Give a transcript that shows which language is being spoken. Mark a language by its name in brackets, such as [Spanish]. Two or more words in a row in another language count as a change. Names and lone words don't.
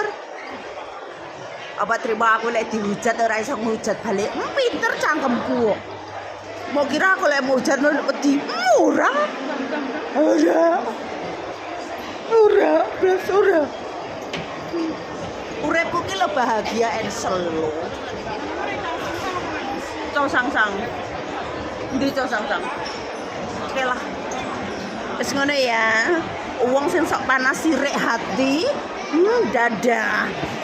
[Javanese] Apa terima aku lek dihujat ora iso ngujat balik. Pinter cangkemku. Mau kira aku lek ngujat wedi ora. Ora. Uripku ki lho bahagia [English] and slow. [Javanese] Sang. Ndi sang. Oke lah. Wis ngono ya. Wong sing sok panas sirik hati. Dadah.